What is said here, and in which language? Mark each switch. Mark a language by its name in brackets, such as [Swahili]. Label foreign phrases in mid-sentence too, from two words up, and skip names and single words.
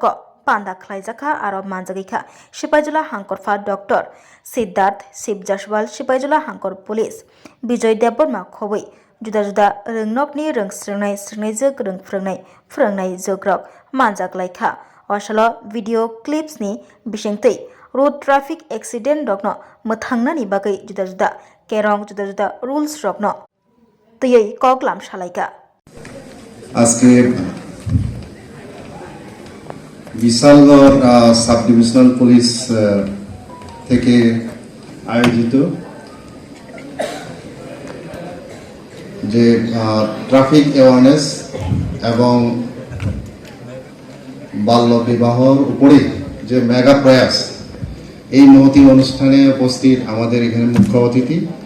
[Kok Borok] पान्दा खलाइजाखा आरो मानजागैखा सिपाइजला हांकरफा डॉक्टर सिद्धार्थ शिव जासवाल सिपाइजला हांकर पुलिस विजय देबबर्मा खबै जुदा जुदा रोंनकनि रोंस्रोंनाय स्रोंनायजो गोरों फोरोंनाय जोग्रक मानजागलायखा असल [English] video clips [Kok Borok] बिसिंतै [English] road traffic accident [Kok Borok] रग्न मोथांनानि बागै जुदा जुदा केरं जुदा जुदा रुल्स रग्न तैयै कगलाम सालायगा [Bangla] আজকে বিশালগড় সাব ডিভিশনাল পুলিশ থেকে আয়োজিত যে [English] traffic awareness [Bangla] এবং বাল্য বিবাহর উপরে যে মেগা প্রয়াস এই মহতি অনুষ্ঠানে উপস্থিত আমাদের এখানে মুখ্য অতিথি